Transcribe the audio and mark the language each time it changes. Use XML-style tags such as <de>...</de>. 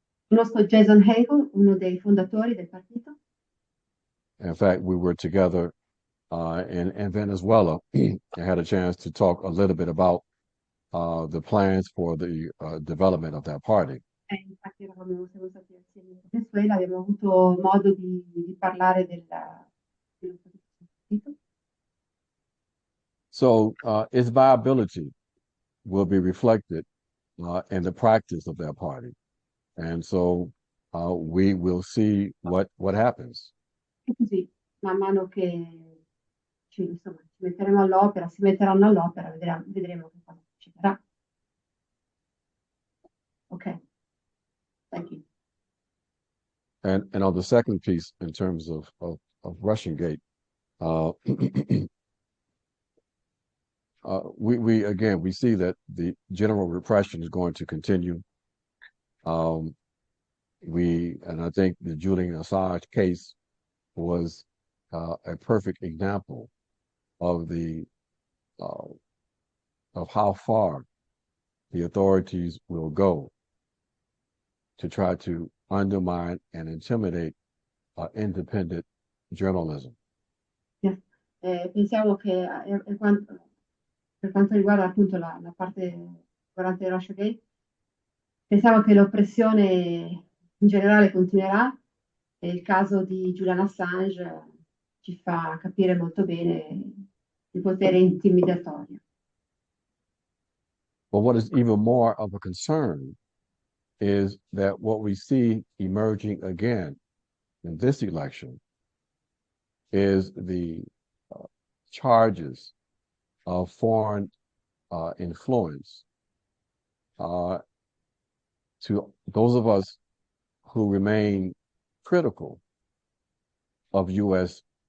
<it>Conosco Jason Hagel, uno dei fondatori del partito.</it> <en>In fact, we were together in Venezuela and had a chance to talk a little bit about the plans for the development of that party.</en> <it>Infatti siamo stati assieme in Venezuela, abbiamo avuto modo di parlare del sviluppo del partito.</it> <en>So its viability will be reflected in the practice of that party. And so we will see what happens.</en> <it>E così, man mano che ci metteremo all'opera, si metteranno all'opera, vedremo che cosa succederà.</it> <en>Ok, thank you. And on the second piece, in terms of Russian Gate, we see that the general repression is going to continue. And I think the Julian Assange case was a perfect example of of how far the authorities will go to try to undermine and intimidate independent journalism. Yes.</en> <it>Pensiamo che per quanto riguarda appunto la parte riguardante Russia Gate, pensiamo che l'oppressione in generale continuerà e il caso di Julian Assange ci fa capire molto bene il potere intimidatorio.</it> <en>But what is even more of a concern is that what we see emerging again in this election is the charges of foreign influence to those of us who remain critical of U.S.</en>